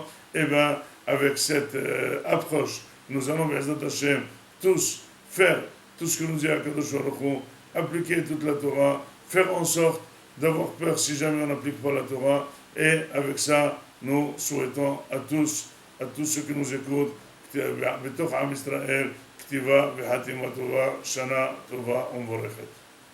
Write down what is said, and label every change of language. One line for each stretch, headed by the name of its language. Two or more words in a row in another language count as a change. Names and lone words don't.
French: Et bien, avec cette approche, nous allons,
Hebrew: בעזרת השם,
French: tous faire tout ce que nous dit
Hebrew: הקדוש ברוך הוא,
French: appliquer toute la Torah, faire en sorte d'avoir peur si jamais on n'applique pas la Torah. Et avec ça, nous souhaitons à tous ceux qui nous écoutent,
Hebrew: בתוך עם ישראל, כתיבה וחתימה טובה, שנה טובה ומבורכת.